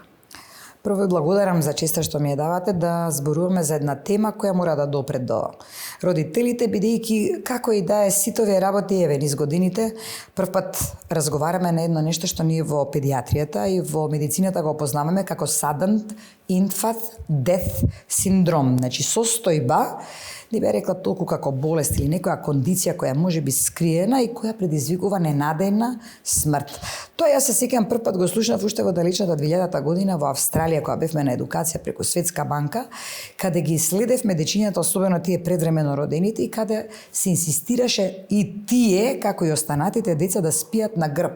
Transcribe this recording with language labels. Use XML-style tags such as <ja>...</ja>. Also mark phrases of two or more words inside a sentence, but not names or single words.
<mk>Прво ви благодарам за честа што ми ја давате да зборуваме за една тема која мора да допре до родителите, бидејќи како и да е сите овие работи еве низ годините, првпат разговараме на едно нешто што ние во педиатријата и во медицината го опознаваме како</mk> <en>sudden infant death</en> <mk>синдром, значи состојба, не би рекла толку како болест или некоја кондиција која може би скриена и која предизвикува ненадејна смрт. Тоа јас се сеќавам првпат го слушнав уште во далечната 2000 година во Австралија, кога бевме на едукација преку Светска банка, каде ги следевме дечињата, особено тие предвремено родените, и каде се инсистираше и тие, како и останатите деца, да спијат на грб.</mk>